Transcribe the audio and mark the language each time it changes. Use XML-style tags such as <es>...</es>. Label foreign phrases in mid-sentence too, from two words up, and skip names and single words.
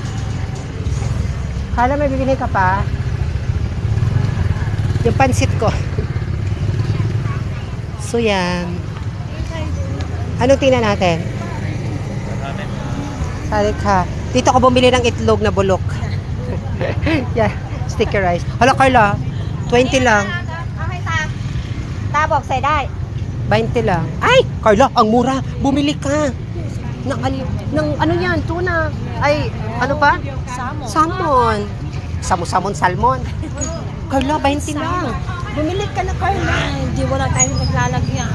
<tl>Kala may bibili ka pa? Yung pansit ko. So yan. Anong tingnan natin? Salik ha. Dito ako bumili ng itlog na bulok.</tl> <en>Yeah, sticky rice.</en> <tl>Hala Carla, 20 lang.</tl> <th>Okay, taบอกใส่ได้</th> <tl>20 lang. Ay, Carla, ang mura. Bumili ka. Ng ano yan? Tuna. Ay, ano pa? Salmon. Salmon. Carla, 20 lang. Bumili ka na, Carla. Hindi wala tayong maglalagyan.</tl>